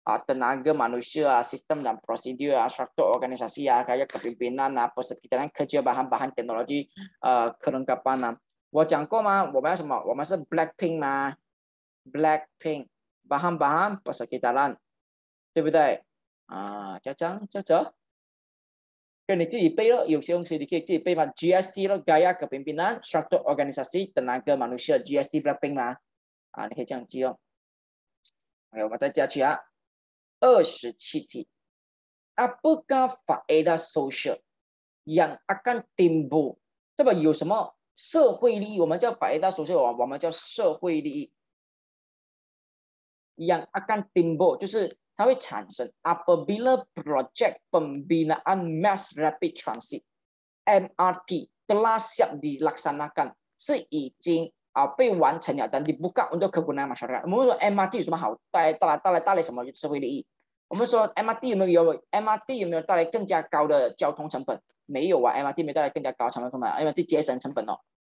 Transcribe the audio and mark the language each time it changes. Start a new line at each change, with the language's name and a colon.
Malay: tenaga manusia, sistem dan prosedur, struktur organisasi, gaya kepemimpinan, persekitaran kerja, bahan-bahan teknologi, kelengkapan
Chinese: 我讲过吗？我们要什么？我们是 Blackpink 吗 ？Blackpink
Malay: bahan-bahan persekitaran，
Chinese: 对不对？这跟你自己背了，有些东西你可以自己背嘛。
Malay: GST 咯 gaya kepemimpinan, struktur organisasi, tenaga manusia, GST Blackpink
Chinese: 嘛你可以这样记哦。我们再加去27题。
Malay: Apakah faedah sosial yang akan timbul？
Chinese: 对吧？有什么社会利益？我们叫faedah sosial， 我们叫社会利益。
Malay: yang akan timbul
Chinese: 就是它会产生
Malay: apabila projek pembinaan mass rapid transit MRT telah siap dilaksanakan，
Chinese: 是已经被完成了，
Malay: dan dibuka untuk kegunaan masyarakat。
Chinese: 我们说 MRT 有什么好带来什么社会利益？我们说 MRT MRT 有没有带来更加高的交通成本？没有啊，MRT 没有带来更加高的成本，MRT 节省成本哦。